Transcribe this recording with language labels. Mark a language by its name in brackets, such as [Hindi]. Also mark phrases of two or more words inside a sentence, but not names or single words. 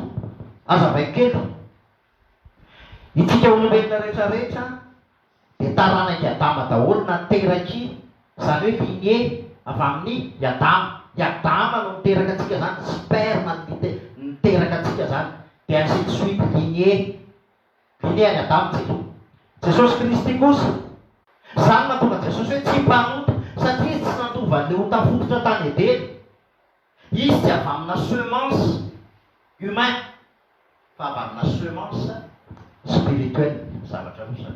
[Malagasy] Azavaiko kely. Itsika olombelona rehetrarehetra dia taranaki Adama daholo na teraky izany hoe linie avy amin'ny Adama. I Adama no niteraka antsika zany, sperma niteraka antsika zany. Dia [French] ainsi de suite [Malagasy] linie any Adama tsika. Jesosy Kristy kosa zany mahatonga Jesosy hoe tsy mpanota satria tsy nandova le ota fototra tany Edeny. Izy tsy avy amina [French] semence humain [Malagasy] fa avy amina [French] semence spirituelle [Malagasy] zavatra rosa.